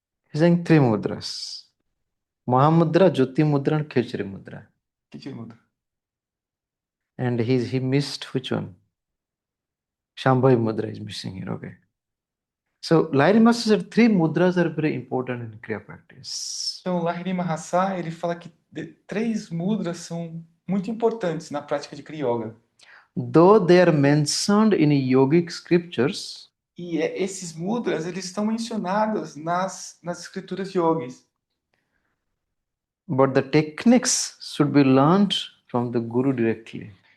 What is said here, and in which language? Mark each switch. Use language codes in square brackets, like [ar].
[en] He's saying three mudras. Mahamudra, Jyoti mudra, and Khachari mudra. [pt] que mudra? [en] And he missed which one? Shambhavi mudra is missing here. Okay. So Lahiri Master said three mudras are very important in Kriya practice. [pt] Então, Lahiri Mahasaya, ele fala que 3 mudras são muito importantes na prática de Kriya Yoga. [en] Though they are mentioned in yogic scriptures, [pt] E esses mudras, eles estão mencionados nas escrituras yogis. [en] but the techniques should be learned from the Guru directly.